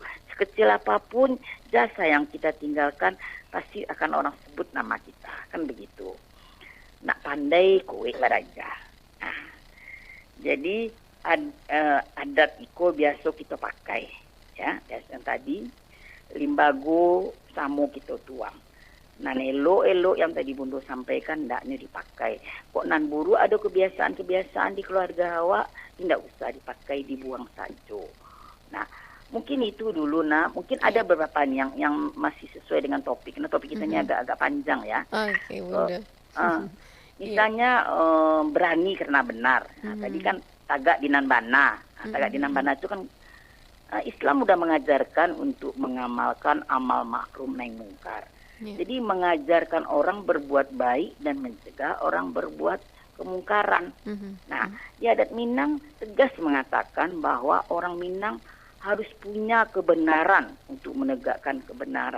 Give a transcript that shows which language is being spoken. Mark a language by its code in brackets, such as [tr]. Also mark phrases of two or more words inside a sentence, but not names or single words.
[id] Sekecil apapun jasa yang kita tinggalkan pasti akan orang sebut nama kita, kan begitu. [min] Nak pandai kue baraja. Nah, jadi adat iko biasa kita pakai, ya, yang tadi limbago samo kita tuang. Nan elok yang tadi Bundo sampaikan ndaknya dipakai. Kok nan buru ada kebiasaan di keluarga awak, tidak usah dipakai, dibuang saja. [id] Nah, mungkin itu dulu mungkin ada beberapa yang masih sesuai dengan topik. Nah, topik kita ini agak panjang ya. Oke, Bunda. Misalnya berani karena benar. Nah, tadi kan [min] tagak dinan bana. [id] Nah, [min] tagak dinan bana [id] itu kan Islam udah mengajarkan untuk mengamalkan [ar] amal makrum nahi mungkar. [id] Jadi mengajarkan orang berbuat baik dan mencegah orang berbuat kemungkaran. Nah, di adat Minang tegas mengatakan bahwa orang Minang harus punya kebenaran untuk menegakkan kebenaran.